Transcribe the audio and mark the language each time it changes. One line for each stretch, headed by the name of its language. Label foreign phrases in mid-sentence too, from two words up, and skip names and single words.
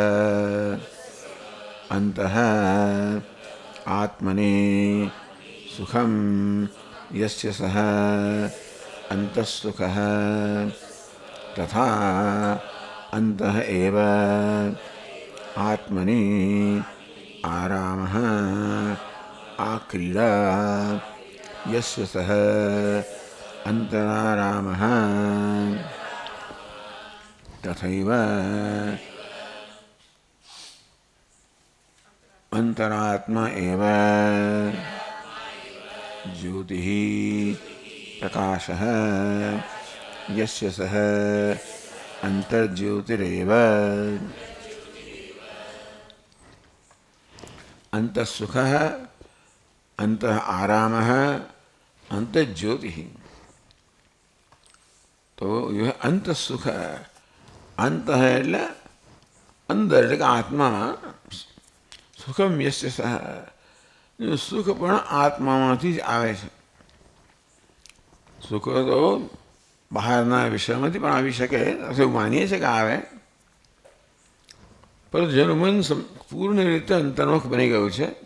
Sanskrit: अन्तः आत्मनि सुखं यस्य सः अन्तःसुखः तथा अन्तः एव आत्मनि आरामः आक्रीडा यस्य सः अन्तरारामः તથૈવ अंतरात्मा एव ज्योतिः प्रकाशः यस्य सः अंतर्ज्योतिरेव अंतः सुखः अंतः आरामः अंतः ज्योतिः।
Hindi: तो यह अंत सुख अंत है
Gujarati: એટલે અંદર એટલે કે આત્મા
Sanskrit: सुखं यस्य सः
Gujarati: સુખ પણ આત્મામાંથી જ આવે છે। સુખ તો બહારના વિષયમાંથી પણ આવી શકે એવું માનીએ છીએ કે આવે, પરંતુ જેનું મન પૂર્ણ રીતે અંતર્મુખ બની ગયું છે,